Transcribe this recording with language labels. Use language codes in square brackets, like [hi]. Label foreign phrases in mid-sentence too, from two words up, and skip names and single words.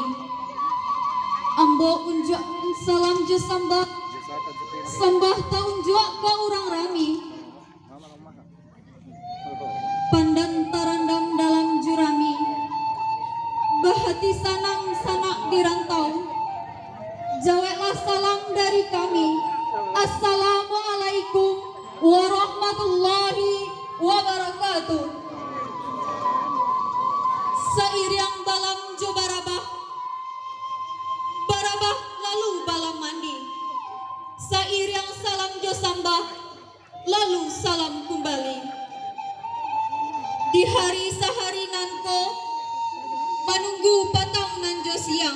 [min] Ambo unjak salam jo sambah ta unjak ka urang rami. Pandan tarandam dalam jurami. Bahati sanang sanak dirantau. Jawablah salam dari kami. [ar] السلام عليكم ورحمة الله وبركاته. [min] Seiring balam jo barabah lalu balam mandi. Seiring salam jo sambah lalu salam kembali. Di hari sehari nanko menunggu patang nan jo siang.